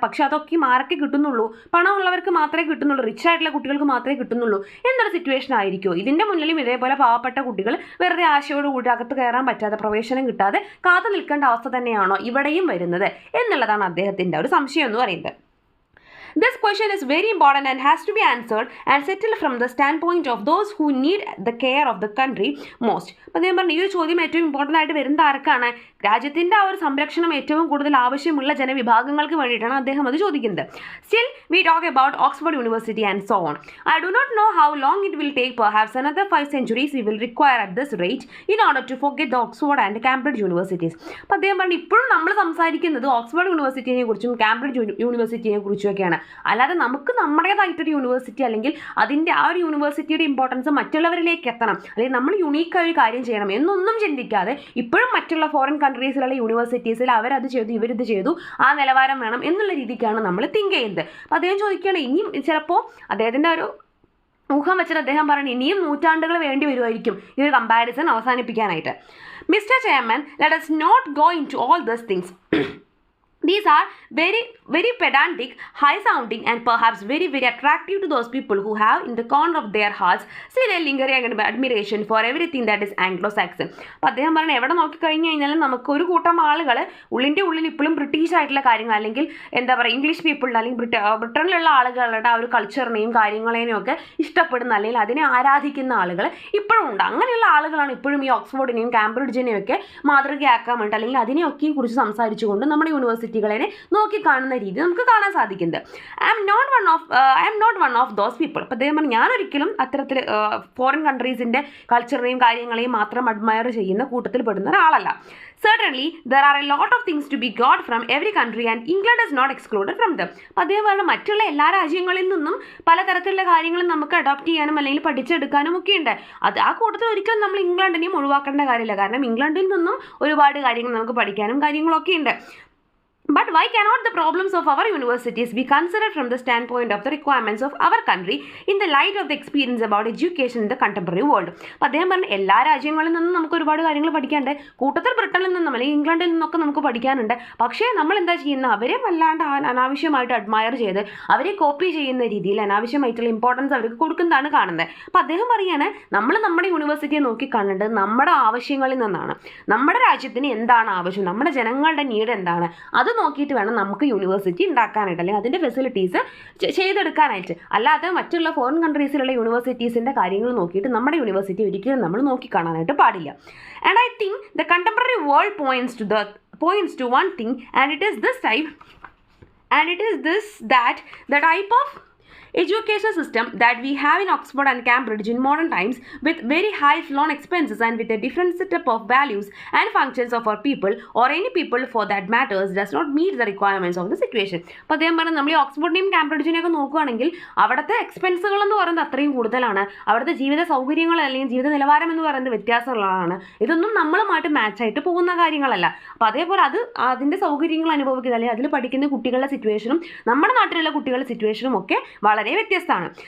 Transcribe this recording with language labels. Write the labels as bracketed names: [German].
[Malayalam] പക്ഷെ അതൊക്കെ ആർക്കേ കിട്ടുന്നുള്ളൂ? പണമുള്ളവർക്ക് മാത്രമേ കിട്ടുന്നുള്ളൂ, റിച്ച് ആയിട്ടുള്ള കുട്ടികൾക്ക് മാത്രമേ കിട്ടുന്നുള്ളൂ എന്നൊരു സിറ്റുവേഷൻ ആയിരിക്കുമോ? ഇതിൻ്റെ മുന്നിലും ഇതേപോലെ പാവപ്പെട്ട കുട്ടികൾ വെറുതെ ആശയോടുകൂടി അകത്ത് കയറാൻ പറ്റാതെ, പ്രവേശനം കിട്ടാതെ കാത്തു നിൽക്കേണ്ട അവസ്ഥ തന്നെയാണോ ഇവിടെയും വരുന്നത് എന്നുള്ളതാണ് അദ്ദേഹത്തിൻ്റെ ഒരു സംശയം എന്ന് പറയുന്നത്. [English] This question is very important and has to be answered and settled from the standpoint of those who need the care of the country most. [Malayalam] അപ്പോൾ ഞാൻ പറഞ്ഞു ഈ ഒരു ചോദ്യം ഏറ്റവും ഇമ്പോർട്ടൻ്റ് ആയിട്ട് വരുന്നത് ആർക്കാണ്? രാജ്യത്തിൻ്റെ ആ ഒരു സംരക്ഷണം ഏറ്റവും കൂടുതൽ ആവശ്യമുള്ള ജനവിഭാഗങ്ങൾക്ക് വേണ്ടിയിട്ടാണ് അദ്ദേഹം അത് ചോദിക്കുന്നത്. [English] Still, we talk about Oxford University and so on. I do not know how long it will take. Perhaps another 5 centuries we will require at this rate in order to forget the Oxford and Cambridge universities. [Malayalam] അപ്പോൾ അദ്ദേഹം പറഞ്ഞു ഇപ്പോഴും നമ്മൾ സംസാരിക്കുന്നത് Oxford യൂണിവേഴ്സിറ്റിയെ കുറിച്ചും Cambridge യൂണിവേഴ്സിറ്റിയെ കുറിച്ചുമൊക്കെയാണ്. അല്ലാതെ നമുക്ക് നമ്മുടേതായിട്ടൊരു university അല്ലെങ്കിൽ അതിൻ്റെ ആ ഒരു യൂണിവേഴ്സിറ്റിയുടെ ഇമ്പോർട്ടൻസ് മറ്റുള്ളവരിലേക്ക് എത്തണം, അല്ലെങ്കിൽ നമ്മൾ യുണീക്കായ ഒരു കാര്യം ചെയ്യണം എന്നൊന്നും ചിന്തിക്കാതെ ഇപ്പോഴും മറ്റുള്ള ഫോറിൻ കൺട്രീസിലുള്ള യൂണിവേഴ്സിറ്റീസിൽ അവരത് ചെയ്തു ഇവരിത് ചെയ്തു ആ നിലവാരം വേണം എന്നുള്ള രീതിക്കാണ് നമ്മൾ തിങ്ക് ചെയ്യുന്നത്. അപ്പോൾ അദ്ദേഹം ചോദിക്കുകയാണ് ഇനിയും ചിലപ്പോൾ അദ്ദേഹത്തിൻ്റെ ഒരു ഊഹം വെച്ചിട്ട് അദ്ദേഹം പറഞ്ഞു ഇനിയും നൂറ്റാണ്ടുകൾ വേണ്ടി വരുമായിരിക്കും ഈ ഒരു comparison അവസാനിപ്പിക്കാനായിട്ട്. [English] Mister chairman, let us not go into all these things. These are very, very pedantic, high-sounding, and perhaps very, very attractive to those people who have, in the corner of their hearts, still a lingering admiration for everything that is Anglo-Saxon. [Malayalam] അപ്പോൾ അദ്ദേഹം പറഞ്ഞാൽ എവിടെ നോക്കിക്കഴിഞ്ഞ് കഴിഞ്ഞാലും നമുക്ക് ഒരു കൂട്ടം ആളുകൾ ഉള്ളിൻ്റെ ഉള്ളിൽ ഇപ്പോഴും ബ്രിട്ടീഷ് ആയിട്ടുള്ള കാര്യങ്ങൾ അല്ലെങ്കിൽ എന്താ പറയുക ഇംഗ്ലീഷ് പീപ്പിളിൻ്റെ അല്ലെങ്കിൽ ബ്രിട്ടനിലുള്ള ആളുകളുടെ ആ ഒരു കൾച്ചറിനെയും കാര്യങ്ങളെയും ഒക്കെ ഇഷ്ടപ്പെടുന്ന അല്ലെങ്കിൽ അതിനെ ആരാധിക്കുന്ന ആളുകൾ ഇപ്പോഴും ഉണ്ട്. അങ്ങനെയുള്ള ആളുകളാണ് ഇപ്പോഴും ഈ ഓക്സ്ഫോർഡിനെയും കാംബ്രിഡ്ജിനെയും ഒക്കെ മാതൃകയാക്കാൻ വേണ്ടി അല്ലെങ്കിൽ അതിനെയൊക്കെയും കുറിച്ച് സംസാരിച്ചുകൊണ്ട് നമ്മുടെ യൂണിവേഴ്സിറ്റികളെ നോക്കിക്കാണുന്ന രീതി നമുക്ക് കാണാൻ സാധിക്കുന്നത്. [English] I am not one of those people. [Malayalam] അപ്പോൾ അദ്ദേഹം പറഞ്ഞു ഞാനൊരിക്കലും അത്തരത്തിൽ ഫോറിൻ കൺട്രീസിൻ്റെ കൾച്ചറിനെയും കാര്യങ്ങളെയും മാത്രം അഡ്മയർ ചെയ്യുന്ന കൂട്ടത്തിൽ പെടുന്ന ഒരാളല്ല. [English] Certainly, there are a lot of things to be got from every country and England is not excluded from them. [Malayalam] അപ്പോൾ അദ്ദേഹം പറഞ്ഞു മറ്റുള്ള എല്ലാ രാജ്യങ്ങളിൽ നിന്നും പലതരത്തിലുള്ള കാര്യങ്ങളും നമുക്ക് അഡോപ്റ്റ് ചെയ്യാനും അല്ലെങ്കിൽ പഠിച്ചെടുക്കാനും ഒക്കെ ഉണ്ട്. അത് ആ കൂട്ടത്തിൽ ഒരിക്കലും നമ്മൾ ഇംഗ്ലണ്ടിനെയും ഒഴിവാക്കേണ്ട കാര്യമില്ല. കാരണം ഇംഗ്ലണ്ടിൽ നിന്നും ഒരുപാട് കാര്യങ്ങൾ നമുക്ക് പഠിക്കാനും കാര്യങ്ങളൊക്കെ ഉണ്ട്. [English] But why cannot the problems of our universities be considered from the standpoint of the requirements of our country in the light of the experience about education in the contemporary world? [Malayalam] അപ്പോൾ അദ്ദേഹം പറഞ്ഞു എല്ലാ രാജ്യങ്ങളിൽ നിന്നും നമുക്ക് ഒരുപാട് കാര്യങ്ങൾ പഠിക്കാനുണ്ട്. കൂട്ടത്തിൽ ബ്രിട്ടനിൽ നിന്നും അല്ലെങ്കിൽ ഇംഗ്ലണ്ടിൽ നിന്നൊക്കെ നമുക്ക് പഠിക്കാനുണ്ട്. പക്ഷേ നമ്മൾ എന്താ ചെയ്യുന്നത്? അവരെ വല്ലാണ്ട് അനാവശ്യമായിട്ട് അഡ്മയർ ചെയ്ത് അവരെ കോപ്പി ചെയ്യുന്ന രീതിയിൽ അനാവശ്യമായിട്ടുള്ള ഇമ്പോർട്ടൻസ് അവർക്ക് കൊടുക്കുന്നതാണ് കാണുന്നത്. അപ്പോൾ അദ്ദേഹം പറയുകയാണ് നമ്മൾ നമ്മുടെ യൂണിവേഴ്സിറ്റിയെ നോക്കി കാണേണ്ടത് നമ്മുടെ ആവശ്യങ്ങളിൽ നിന്നാണ്. നമ്മുടെ രാജ്യത്തിന് എന്താണ് ആവശ്യം, നമ്മുടെ ജനങ്ങളുടെ നീഡ് എന്താണ്, അത് നോക്കിയിട്ട് വേണം നമുക്ക് യൂണിവേഴ്സിറ്റി ഉണ്ടാക്കാനായിട്ട് അല്ലെങ്കിൽ അതിൻ്റെ ഫെസിലിറ്റീസ് ചെയ്തെടുക്കാനായിട്ട്. അല്ലാതെ മറ്റുള്ള ഫോറിൻ കൺട്രീസിലുള്ള യൂണിവേഴ്സിറ്റീസിൻ്റെ കാര്യങ്ങൾ നോക്കിയിട്ട് നമ്മുടെ യൂണിവേഴ്സിറ്റി ഒരിക്കലും നമ്മൾ നോക്കിക്കാണാനായിട്ട് പാടില്ല. [English] And I think the contemporary world points to the points to one thing, and it is this type, and it is this that the type of education system that we have in Oxford and Cambridge in modern times, with very high flown expenses and with a different setup of values and functions of our people, or any people for that matters, does not meet the requirements of the situation. [Malayalam] അപ്പോൾ അദ്ദേഹം പറഞ്ഞാൽ നമ്മൾ ഈ ഓക്സ്ഫോർഡിനെയും കാംബ്രിഡ്ജിനെയൊക്കെ നോക്കുകയാണെങ്കിൽ അവിടുത്തെ എക്സ്പെൻസുകൾ എന്ന് പറയുന്നത് അത്രയും കൂടുതലാണ്, അവിടുത്തെ ജീവിത സൗകര്യങ്ങൾ അല്ലെങ്കിൽ ജീവിത നിലവാരം എന്ന് പറയുന്നത് വ്യത്യാസമുള്ളതാണ്. ഇതൊന്നും നമ്മളുമായിട്ട് മാച്ചായിട്ട് പോകുന്ന കാര്യങ്ങളല്ല. അപ്പോൾ അതേപോലെ അതിൻ്റെ സൗകര്യങ്ങൾ അനുഭവിക്കുന്ന അല്ലെങ്കിൽ അതിൽ പഠിക്കുന്ന കുട്ടികളുടെ സിറ്റുവേഷനും നമ്മുടെ നാട്ടിലുള്ള കുട്ടികളുടെ സിറ്റുവേഷനും ഒക്കെ വളരെ വ്യത്യസ്തമാണ്.